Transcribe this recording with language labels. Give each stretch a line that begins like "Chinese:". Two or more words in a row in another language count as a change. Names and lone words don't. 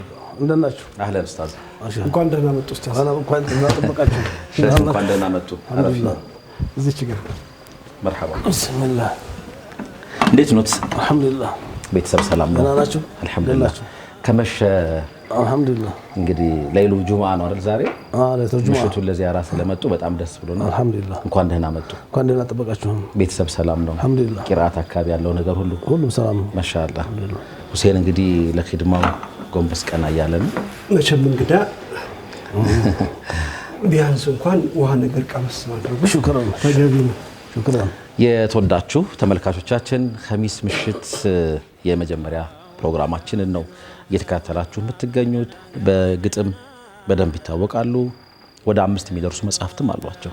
Amharic: እንደናችሁ
Arabic: أهلا أستاذ.
Amharic: እንኳን ደህና መጡ ኡስታዝ። انا እንኳን ተጠበቃችሁ እንኳን ደህና መጡ። አረፍና እዚች ጋር
Arabic: مرحبا. بسم الله
Amharic: እንዴት ኖት?
Arabic: الحمد لله
Amharic: ቤተሰብ ሰላም ነው? ደህና ናችሁ? አልሐምዱሊላህ። ከመሸ
Arabic: الحمد لله
Amharic: እንግዲህ ሌሊቱ ጁምዓ ነው አይደል ዛሬ? ለተው ጁምዓ ምሽቱን ለዚያራ ስለመጡ በጣም ደስ ብሎናል።
Arabic: الحمد لله
Amharic: እንኳን ደህና መጡ። እንኳን ደህና ተጠበቃችሁ። ቤተሰብ ሰላም ነው?
Arabic: الحمد لله
Amharic: ቂራአት አካባቢ ያለው ነገር ሁሉም ሰላም ነው ማሻአላህ። ሁሴን እንግዲህ ለኺድማው ጎንበስ ቀና እያለ ነው። መቼም እንግዳ ቢያንስ እንኳን ውሃ ነገር ቀመስ ማድረጉ ሹክራን ተገቢ ነው። ሹክራን። የተወዳችሁ ተመልካቾቻችን ኸሚስ ምሽት የመጀመሪያ ፕሮግራማችንን ነው እየተከታተላችሁ የምትገኙት። በግጥም በደንብ ይታወቃሉ። ወደ 5 የሚደርሱ መጽሐፍትም አሏቸው።